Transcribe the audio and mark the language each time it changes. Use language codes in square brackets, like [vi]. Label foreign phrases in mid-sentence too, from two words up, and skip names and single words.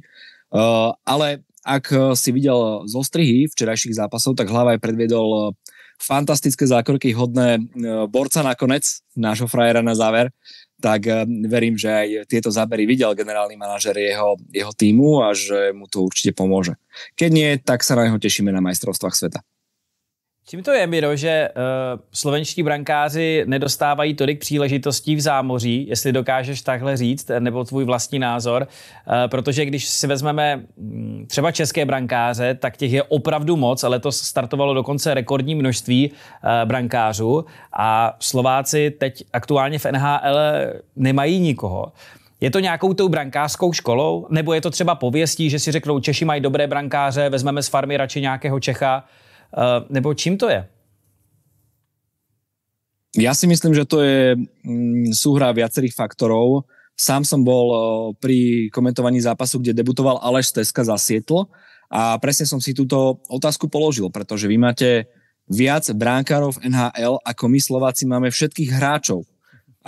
[sk] Ale ak si videl zostrihy včerajších zápasov, tak Hlavaj predviedol fantastické zákroky hodné borca nakoniec, nášho frajera na záver, tak verím, že aj tieto zábery videl generálny manažer jeho tímu a že mu to určite pomôže. Keď nie, tak sa na neho tešíme na majstrovstvách sveta. [cs] Čím to je, Miro, že slovenští brankáři nedostávají tolik příležitostí v zámoří, jestli dokážeš takhle říct, nebo tvůj vlastní názor, protože když si vezmeme třeba české brankáře, tak těch je opravdu moc, ale to startovalo dokonce rekordní množství brankářů a Slováci teď aktuálně v NHL nemají nikoho. Je to nějakou tou brankářskou školou, nebo je to třeba pověstí, že si řeknou, Češi mají dobré brankáře, vezmeme z farmy radši nějakého Čecha, nebo čím to je? [sk] Ja si myslím, že to je súhra viacerých faktorov. Sám som bol pri komentovaní zápasu, kde debutoval Aleš Steska za Seattle a presne som si túto otázku položil, pretože vy máte viac brankárov v NHL, ako my Slováci máme všetkých hráčov.